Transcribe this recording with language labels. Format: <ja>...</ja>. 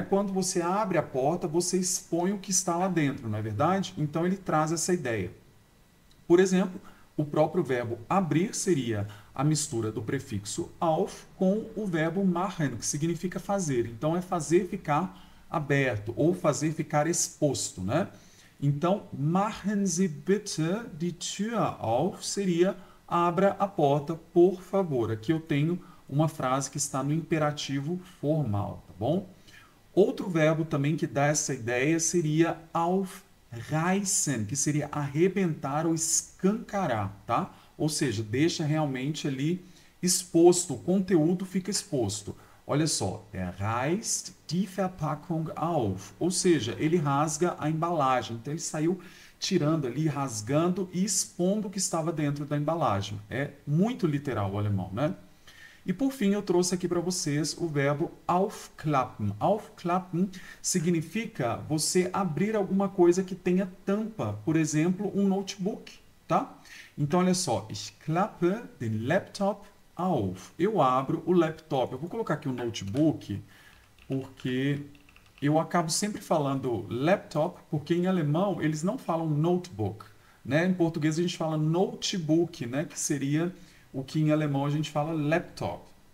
<pt>Quando você abre a porta, você expõe o que está lá dentro, não é verdade? Então ele traz essa ideia. Por exemplo, o próprio verbo abrir seria a mistura do prefixo auf com o verbo machen, que significa fazer. Então é fazer ficar aberto ou fazer ficar exposto, né? Então,</pt> <de>machen Sie bitte die Tür auf</de> <pt>seria abra a porta, por favor. Aqui eu tenho uma frase que está no imperativo formal, tá bom? Outro verbo também que dá essa ideia seria aufreißen, que seria arrebentar ou escancarar, tá? Ou seja, deixa realmente ali exposto, o conteúdo fica exposto. Olha só,</pt> <de>reißt die Verpackung auf,</de> <pt>ou seja, ele rasga a embalagem. Então ele saiu tirando ali, rasgando e expondo o que estava dentro da embalagem. É muito literal o alemão, né? E por fim eu trouxe aqui para vocês o verbo aufklappen. Aufklappen significa você abrir alguma coisa que tenha tampa, por exemplo, um notebook, tá?</pt> <de>Então olha só, ich klappe den Laptop auf.</de> <pt>Eu abro o laptop. Eu vou colocar aqui o notebook porque eu acabo sempre falando laptop, porque em alemão eles não falam notebook, né? Em português a gente fala notebook, né? Que seria o que em alemão a gente fala laptop.</pt>